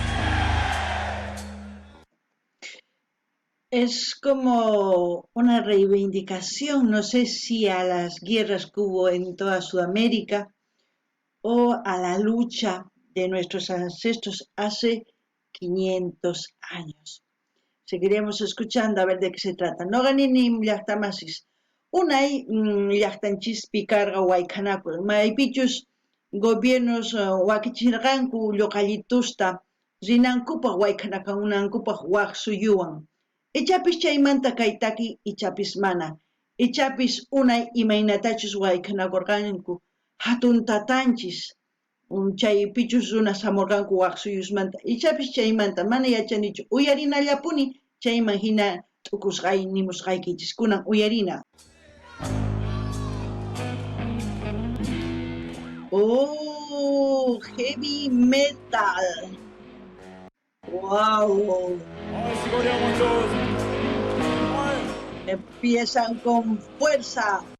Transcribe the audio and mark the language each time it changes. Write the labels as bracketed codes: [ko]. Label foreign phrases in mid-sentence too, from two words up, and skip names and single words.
[es] Es como una reivindicación, no sé si a las guerras que hubo en toda Sudamérica o a la lucha de nuestros ancestros hace 500 años. Seguiremos escuchando a ver de qué se trata. [qu] No ganin llaqtamasis. Unay llaqtanchispi karqa wayqanaku. Maypichus gobiernos wakichirqanku lluqallitusta rinankupaq wayqanakunankupaq waq suyuwan. Ichapis chaymanta kay taki ichapis mana. Ichapis unay imaynatachus wayk'anakurqanku hatun tatanchis chay pichus runas hamurqanku waqsuyusmanta ichapis chaymanta mana yachanichu uyarinallapuni chayman hina t'ukusqay nimusqaykichis kunan uyarina. [en] Oh, heavy metal. [es] Wow. Empiezan con fuerza.